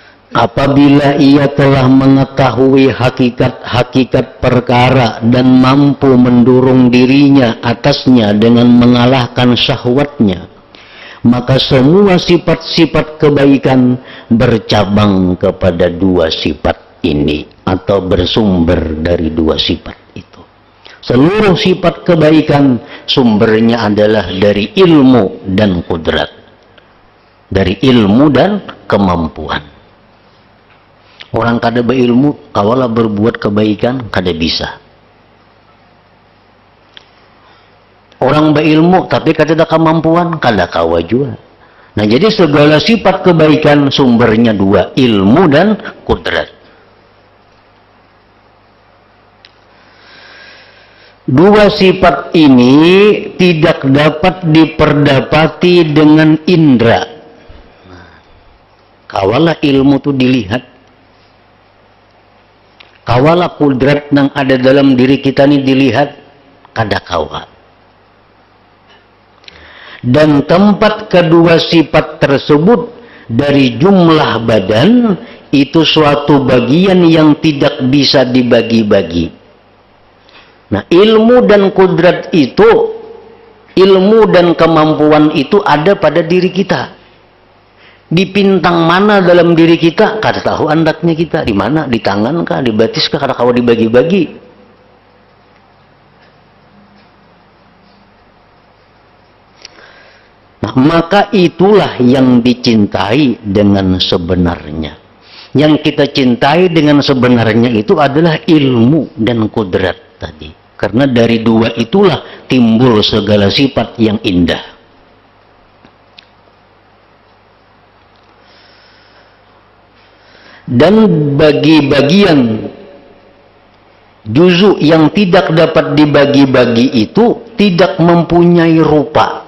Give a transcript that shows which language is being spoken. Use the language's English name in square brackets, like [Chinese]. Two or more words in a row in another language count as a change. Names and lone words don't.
[Indonesian] Apabila ia telah mengetahui hakikat-hakikat perkara dan mampu mendorong dirinya atasnya dengan mengalahkan syahwatnya, maka semua sifat-sifat kebaikan bercabang kepada dua sifat ini atau bersumber dari dua sifat itu. Seluruh sifat kebaikan sumbernya adalah dari ilmu dan kudrat, dari ilmu dan kemampuan. [Banjar] Orang kada berilmu, kawalah berbuat kebaikan kada bisa. Orang berilmu tapi kada ada kemampuan, kada kawa juga. [Indonesian] Nah, jadi segala sifat kebaikan sumbernya dua, ilmu dan kudrat. Dua sifat ini tidak dapat diperdapati dengan indera. [Banjar] Kawalah ilmu itu dilihat, kawalah kudrat yang ada dalam diri kita ini dilihat, kada kawa. [Indonesian] Dan tempat kedua sifat tersebut dari jumlah badan itu suatu bagian yang tidak bisa dibagi-bagi. Nah, ilmu dan kudrat itu, ilmu dan kemampuan itu ada pada diri kita. [Banjar] Di pintang mana dalam diri kita, kada tahu andaknya kita. Di mana? Di tangan kah? Di batis kah? Kada kawa dibagi-bagi. Nah, [Indonesian] maka itulah yang dicintai dengan sebenarnya. Yang kita cintai dengan sebenarnya itu adalah ilmu dan kudrat tadi. Karena dari dua itulah timbul segala sifat yang indah. Dan bagi bagian juzu yang tidak dapat dibagi-bagi itu tidak mempunyai rupa.